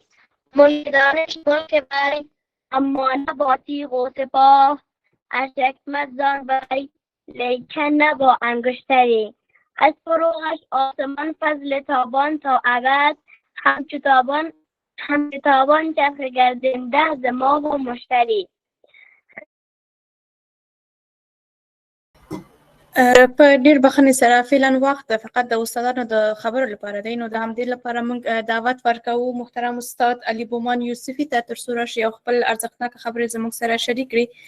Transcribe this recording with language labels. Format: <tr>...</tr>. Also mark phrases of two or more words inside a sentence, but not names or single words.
<fa>ملک دانش ملک وی اما نه با تیغ و سپاه، از حکمت زان وی لیکن نه با انگشتری. از فروغش آسمان فضل تابان تا ابد، همچو تابان چرخ گردنده ز ماه و مشتری.</fa> <ps>په ډیر بخښنې سره فعلا وخت فقط د استادانو د خبرو لپاره دی، نو د همدې لپاره موږ دعوت ورکوو محترم استاد علي بومان یوسفي ته تر څو راشي او خپل ارزښتناکه خبرې زموږ سره شریک کړي.</ps>